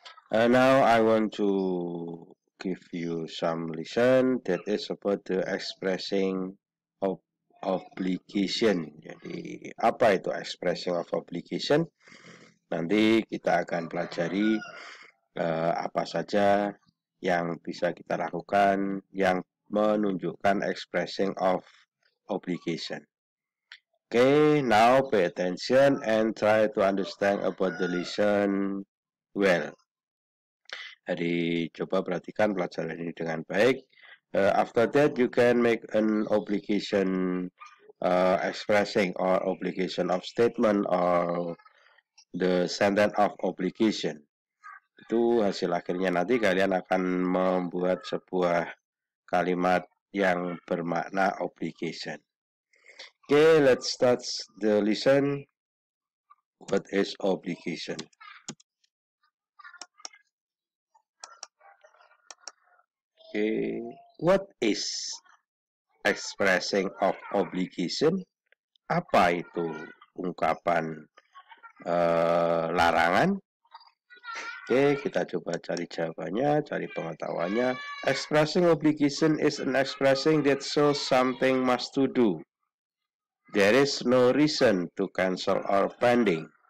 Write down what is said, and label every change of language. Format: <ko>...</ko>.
<en>Now I want to give you some lesson that is about the expressing of obligation.</en> <id>Jadi apa itu expressing of obligation? Nanti kita akan pelajari apa saja yang bisa kita lakukan yang menunjukkan expressing of obligation.</id> <en>Okay, now pay attention and try to understand about the lesson well.</en> <id>Jadi coba perhatikan pelajaran ini dengan baik.</id> <en>After that you can make an obligation expressing or obligation of statement or the sentence of obligation.</en> <id>Itu hasil akhirnya nanti kalian akan membuat sebuah kalimat yang bermakna obligation.</id> <en>Okay, let's start the lesson. What is obligation? Okay, what is expressing of obligation?</en> <id>Apa itu ungkapan larangan? Oke, kita coba cari jawabannya, cari pengetahuannya.</id> <en>Expressing obligation is an expressing that shows something must to do. There is no reason to cancel or pending.</en>